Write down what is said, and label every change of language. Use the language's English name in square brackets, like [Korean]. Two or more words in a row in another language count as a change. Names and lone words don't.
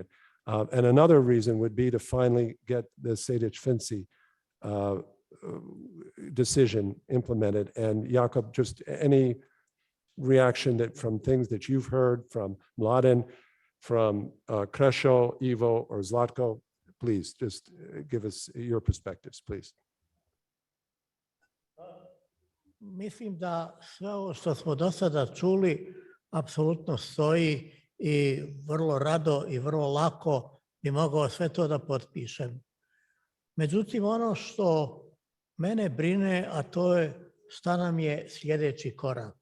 [English] And another reason would be to finally get the Sejdić-Finci decision implemented. And Jakob, just any reaction from things that you've heard from Mladen, from Krešo, Ivo, or Zlatko, please just give us your perspectives, please. [Bosnian] Mislim da sve ovo što smo do sada čuli apsolutno stoji i vrlo rado i vrlo lako bi mogao sve to da potpišem. Međutim, ono što mene brine, a to je šta nam je sljedeći korak.